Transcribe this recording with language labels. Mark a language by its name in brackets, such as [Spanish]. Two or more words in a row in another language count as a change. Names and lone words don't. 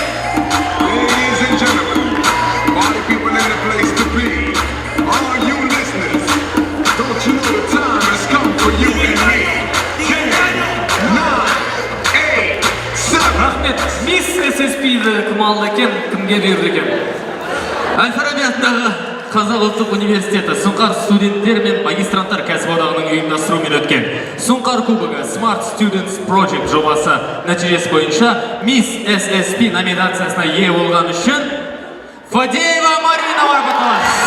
[English] Ladies and gentlemen, party people in the place to be. All you listeners, don't you know the time has come for you and me? 10, 9, 8, 7. [Kazakh] Рахмет. Мисс ССП-ді кім алды екен, кімге берді екен? Әл-Фараби атындағы Қазақ ұлттық университеті Сұңқар студенттер мен магистранттар кәсіподағының ұйымдастыруымен өткен Сұңқар Кубогы Smart Students Project жобасы нәтижесі бойынша Miss SSP номинациясына ие болған үшін Фадеева Марина марапатталады.